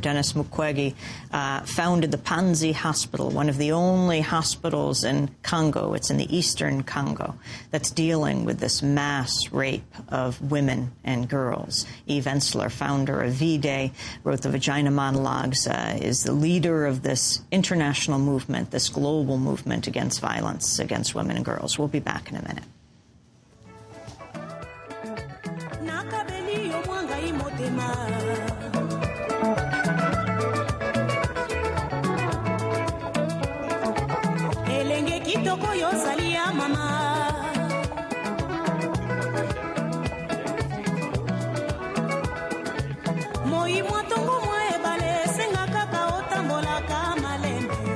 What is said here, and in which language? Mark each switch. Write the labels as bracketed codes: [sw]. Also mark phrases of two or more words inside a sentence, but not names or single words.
[en] Denis Mukwege founded the Panzi Hospital, one of the only hospitals in Congo, it's in the eastern Congo, that's dealing with this mass rape of women and girls. Eve Ensler, founder of V-Day, wrote the Vagina Monologues, is the leader of this international movement, this global movement against violence against women and girls. We'll be back in a minute. [ln] Elenge kitoko yo salia mama moi mwatongo mwa ebale senga kaka otambola kama lembe